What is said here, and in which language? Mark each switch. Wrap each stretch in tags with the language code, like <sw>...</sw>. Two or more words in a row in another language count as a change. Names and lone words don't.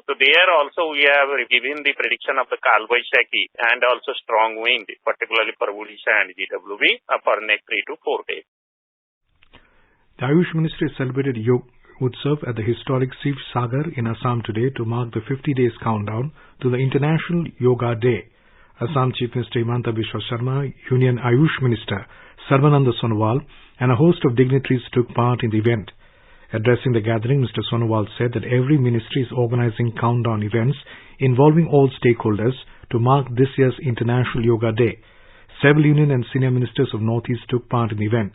<en>So there also we have given the prediction of the Kalvaishaki and also strong wind, particularly for Odisha and GWB for next 3 to 4 days. The Ayush Ministry celebrated Yog Utsav at the historic Shiv Sagar in Assam today to mark the 50 days countdown to the International Yoga Day. Assam Chief Minister Himanta Biswa Sharma, Union Ayush Minister Sarvananda Sonowal and a host of dignitaries took part in the event. Addressing the gathering, Mr. Sonowal said that every ministry is organizing countdown events involving all stakeholders to mark this year's International Yoga Day. Several union and senior ministers of Northeast took part in the event.</en>